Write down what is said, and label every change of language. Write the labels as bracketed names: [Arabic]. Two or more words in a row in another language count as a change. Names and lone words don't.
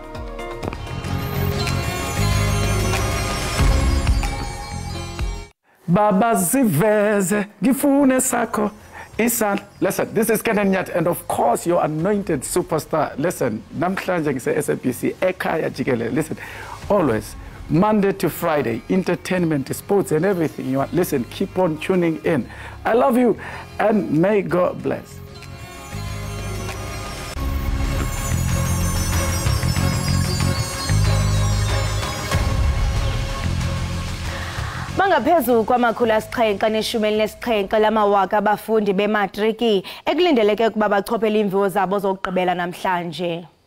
[Zulu] Baba ziveze ngifune sakho isandla. [English] Listen, this is Kenan Nyat and of course your anointed superstar. Listen, [Zulu] namhlanje ngise-SABC ekhaya jikelele. [English] Listen, always Monday to Friday, entertainment, sports, and everything you want. Listen, keep on tuning in. I love you, and may God bless. [Xhosa] Bangaphezu kwamakhulu asixhenxe aneshumi elinesixhenxe lamawaka abafundi bematriki ekulindeleke ukuba bachophele iimviwo zabo zokugqibela namhlanje.